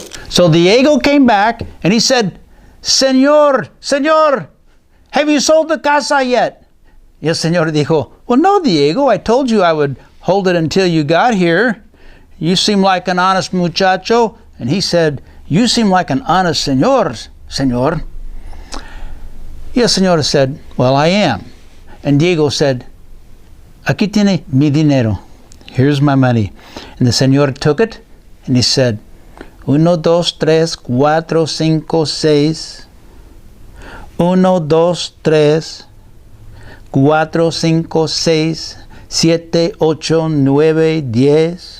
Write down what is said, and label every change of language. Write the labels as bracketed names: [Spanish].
[English] So Diego came back and he said, Señor, have you sold the casa yet? [Spanish] Y el señor dijo, [English] well, no, Diego, I told you I would hold it until you got here. You seem like an honest muchacho. And he said, you seem like an honest señor. [Spanish] Y el señor [English] said, well, I am. And Diego said, [Spanish] aquí tiene mi dinero. [English] Here's my money. And the señor took it and he said, 1, 2, 3, 4, 5, 6. 1, 2, 3, 4, 5, 6, 7, 8, 9, 10.